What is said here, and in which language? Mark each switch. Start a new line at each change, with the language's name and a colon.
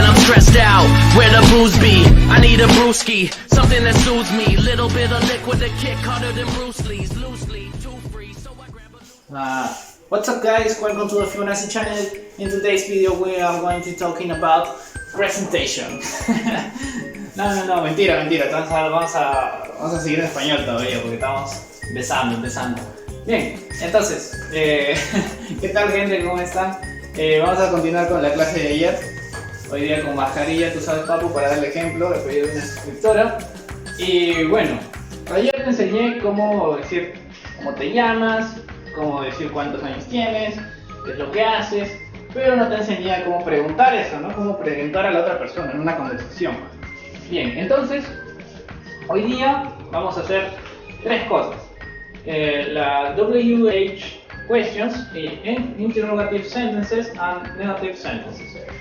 English: stressed out, where the booze be? I need a brewski, something that soothes me. Little bit of liquid to kick harder than Bruce Lee's. Loosely, too free, so I grab a... What's up guys, welcome to the Fibonacci channel. In today's video we are going to be talking about presentation.
Spanish: No, mentira. Vamos a seguir en español todavía porque estamos empezando. Bien, entonces, ¿qué tal gente? ¿Cómo están? Vamos a continuar con la clase de ayer. Hoy día con mascarilla, tú sabes papu, para darle ejemplo, el pedido de una suscriptora. Y bueno, ayer te enseñé cómo decir cómo te llamas, cómo decir cuántos años tienes, qué es lo que haces, pero no te enseñé cómo preguntar eso, ¿no? Cómo preguntar a la otra persona en una conversación. Bien, entonces, hoy día vamos a hacer tres cosas.
English: La WH questions, interrogative sentences and negative sentences.